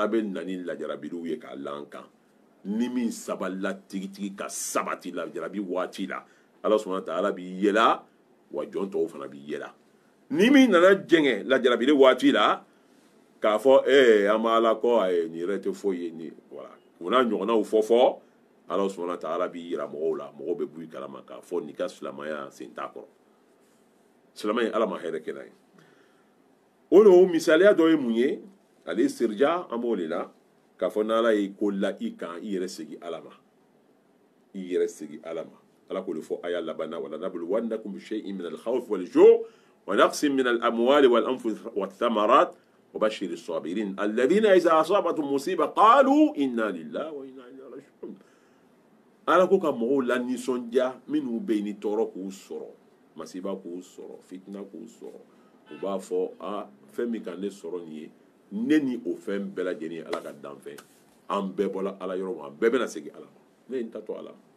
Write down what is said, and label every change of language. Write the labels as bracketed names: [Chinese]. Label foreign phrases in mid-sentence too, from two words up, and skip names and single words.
[Bambara] bɛ na ni lajarabiw ye k'a la an kan ni min sabalila tigitigi ka sabati lajarabi waati la Ala [Arabic] سبحانه وتعالى [Bambara] b'i yela wa jɔn tɔw fana b'i yela ni min nana jɛngɛ lajarabili waati la k'a fɔ an b'a Ala kɔ nin yɛrɛ tɛ foyi ye ni voilà o n'a ɲɔgɔnnaw fɔ Ala [Arabic] سبحانه وتعالى [Bambara] b'i yira mɔgɔw la mɔgɔw bɛ bɔ i kalama k'a fɔ nin ka silamɛya sen t'a kɔrɔ silamɛ Ala ma hɛrɛ kɛ n'a ye o de misaliya dɔ ye mun ye ale sirija an b'o de la k'a fɔ n'Ala y'i ko la i kan i yɛrɛ segin Ala ma i yɛrɛ segin Ala ma Ala k'o de fɔ aya laban na [Arabic] ولنبلونكم بشيء من الخوف والجوع ونقص من الأموال والأنفس والثمرات وبشر الصابرين الذين إذا أصابتهم مصيبة قالوا إنا لله وإنا إليه راجعون [Bambara] Ala ko ka mɔgɔw la nisɔndiya minnu bɛ yen ni tɔɔrɔ k'u sɔrɔ masiba k'u sɔrɔ fitina k'u sɔrɔ u b'a fɔ fɛn min ka ne sɔrɔ nin ye ne ni o fɛn bɛɛ lajɛlen ye Ala ka danfɛn an bɛɛ bɔla Ala yɔrɔ ma an bɛɛ bɛna segin Ala ma ne ye n ta to Ala